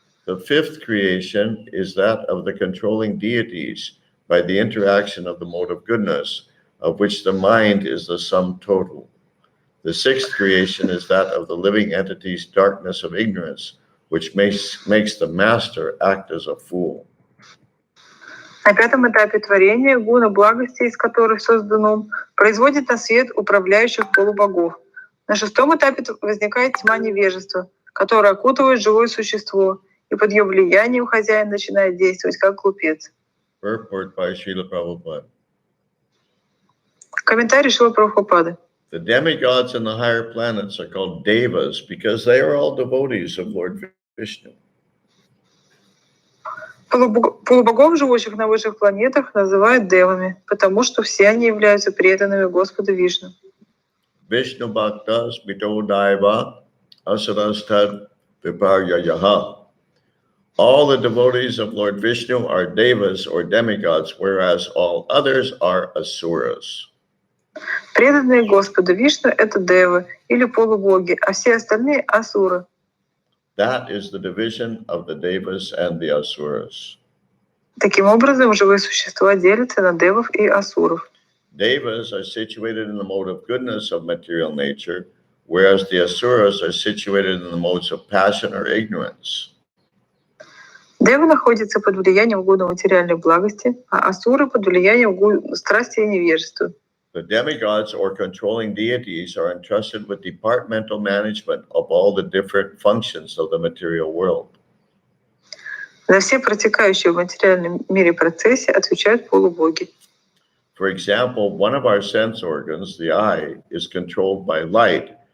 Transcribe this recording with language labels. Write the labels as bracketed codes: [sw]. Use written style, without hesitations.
[en] The fifth creation is that of the controlling deities by the interaction of the mode of goodness, of which the mind is the sum total. The sixth creation is that of the living entity's darkness of ignorance, which makes the master act as a fool. [ru] На пятом этапе творения гуна благости, из которых создан ум, производит на свет управляющих полубогов. На шестом этапе возникает тьма невежества, которая окутывает живое существо, и под ее влиянием хозяин начинает действовать как глупец. [en] Purport by Srila Prabhupada. [ru] Комментарий Шрилы Прабхупады. [en] The demigods and the higher planets are called devas because they are all devotees of Lord Vishnu. [ru] Полубогов, живущих на высших планетах, называют девами, потому что все они являются преданными Господу Вишну. [sa] Vishnu bhaktas mito daiva asarastad viparyayaha. [en] All the devotees of Lord Vishnu are devas or demigods, whereas all others are asuras. [ru] Преданные Господу Вишну — это девы или полубоги, а все остальные — асуры. [en] That is the division of the devas and the asuras. [ru] Таким образом, живые существа делятся на девов и асуров. [en] Devas are situated in the mode of goodness of material nature, whereas the asuras are situated in the modes of passion or ignorance. [ru] Девы находятся под влиянием гуна материальной благости, а асуры под влиянием гуна страсти и невежества. [en] The demigods or controlling deities are entrusted with departmental management of all the different functions of the material world. [ru] За все протекающие в материальном мире процессы отвечают полубоги. [en] For example, one of our sense organs, the eye, is controlled by light.